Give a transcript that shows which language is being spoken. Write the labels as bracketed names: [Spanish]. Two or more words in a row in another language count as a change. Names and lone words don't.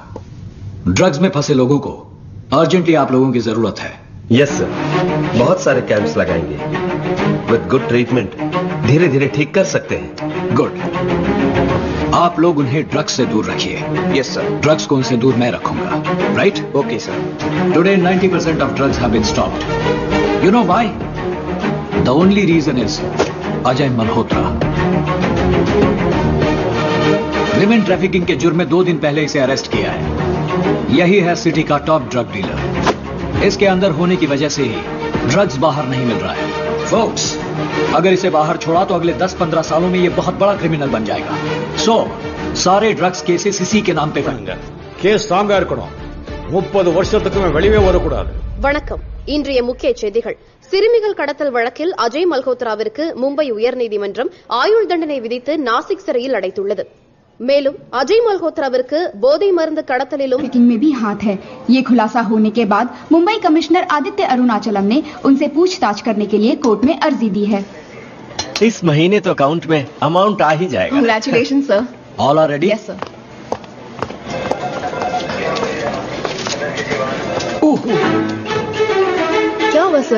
[Hindi] ड्रग्स में फंसे लोगों को अर्जेंटली आप लोगों की जरूरत है। [English] Yes sir, [Hindi] बहुत सारे कैंप्स लगाएंगे। [English] with good treatment [Hindi] धीरे धीरे ठीक कर सकते हैं। गुड। आप लोग उन्हें ड्रग्स से दूर रखिए। [English] Yes sir. [Hindi] ड्रग्स को उनसे दूर मैं रखूंगा, राइट? [English] Okay sir. टुडे 90% of drugs have been stopped. You know why? The only reason is अजय मल्होत्रा। women trafficking [Hindi] के जुर्म में 2 दिन पहले इसे अरेस्ट किया है। यही है सिटी का [English] top drug dealer. [Hindi] इसके अंदर होने की वजह से ही ड्रग्स बाहर नहीं मिल रहा है। फोक्स, अगर इसे बाहर छोड़ा तो अगले 10-15 सालों में ये बहुत बड़ा क्रिमिनल बन जाएगा। सो सारे [English] drugs cases [Hindi] इसी के नाम पे करेंगे। [Tamil] கேஸ் ஸ்ட்ராங்கா இருக்கணும். 30 வருஷத்துக்கு வெளியே வரக்கூடாது. வணக்கம். இன்றைய முக்கிய செய்திகள். சிறுமிகள் கடத்தல் வழக்கில் அஜய் மல்ஹோத்ராவிற்கு மும்பை உயர்நீதிமன்றம் ஆயுள் தண்டனை விதித்து நாசிக் சிறையில் அடைத்துள்ளது. மேலும் अजय मल्होत्राविற்கு போதை மருந்து கடத்தலிலும் [Hindi] में भी हाथ है। ये खुलासा होने के बाद मुंबई कमिश्नर आदित्य अरुणाचलम ने उनसे पूछताछ करने के लिए कोर्ट में अर्जी दी है। इस महीने तो अकाउंट में अमाउंट आ ही जाएगा। [English] Congratulation sir. All are ready? Yes sir. [Hindi] क्या हुआ सर?